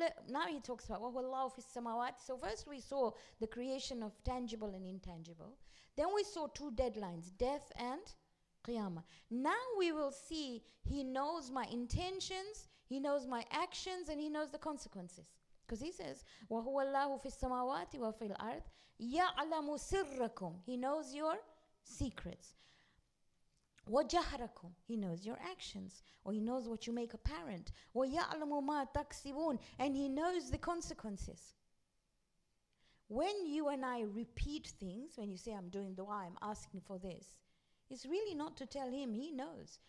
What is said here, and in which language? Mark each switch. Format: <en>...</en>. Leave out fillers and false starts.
<en>Now he talks about</en> <ar>وَهُوَ اللَّهُ فِي السَّمَاوَاتِ.</ar> <en>So first we saw the creation of tangible and intangible. Then we saw 2 deadlines, death and Qiyamah. Now we will see he knows my intentions, he knows my actions, and he knows the consequences. Because he says,</en> <ar>وَهُوَ اللَّهُ فِي السَّمَاوَاتِ وَفِي الْأَرْضِ يَعْلَمُ سِرَّكُمْ.</ar> <en>He knows your secrets.</en> <ar>وَجَهْرَكُمْ.</ar> <en>He knows your actions, or he knows what you make apparent.</en> <ar>وَيَعْلَمُ مَا تَكْسِبُونَ.</ar> <en>And he knows the consequences. When you and I repeat things, when you say, I'm doing dua, I'm asking for this, it's really not to tell him, he knows.</en>